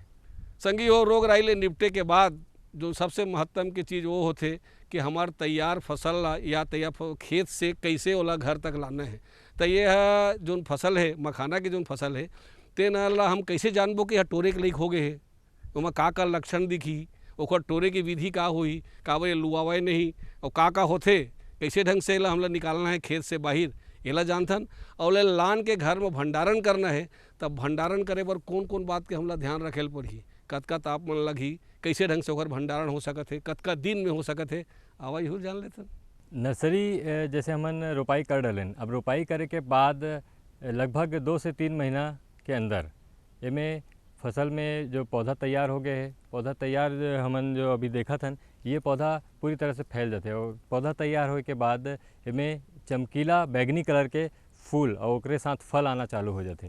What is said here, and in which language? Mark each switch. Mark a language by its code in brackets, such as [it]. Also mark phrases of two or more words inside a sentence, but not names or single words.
[hne] संगी हो रोग राई ले निपटे के बाद जो सबसे महत्वपूर्ण की चीज़ वो होते कि हमार तैयार फसल या तैयार खेत से कैसे ओला घर तक लाना है। तो ये जो फसल है मखाना की जो फसल है तेना ला हम कैसे जानबो कि यह टोरे के लायक हो गए है, ओमा का लक्षण दिखी, ओकर टोरे की विधि का हुई, का ये लुआवे नहीं और का होते, कैसे ढंग से एला हमला निकालना है खेत से बाहर एला जानथन। और ले लान के घर में भंडारण करना है तब भंडारण करे बर कौन कौन बात के हमला ध्यान रखेल पड़ही, कतका तापमान लगी, कैसे ढंग से ओकर भंडारण हो सकत है, कतका दिन में हो सकत है, आवा यहू जान लेथन। नर्सरी जैसे हमन रोपाई कर डालें, अब रोपाई करे के बाद लगभग 2 से 3 महीना के अंदर इमें फसल में जो पौधा तैयार हो गए है, पौधा तैयार हमन जो अभी देखा था ये पौधा पूरी तरह से फैल जाते और पौधा तैयार होने के बाद इमें चमकीला बैगनी कलर के फूल और ओकरे साथ फल आना चालू हो जाते।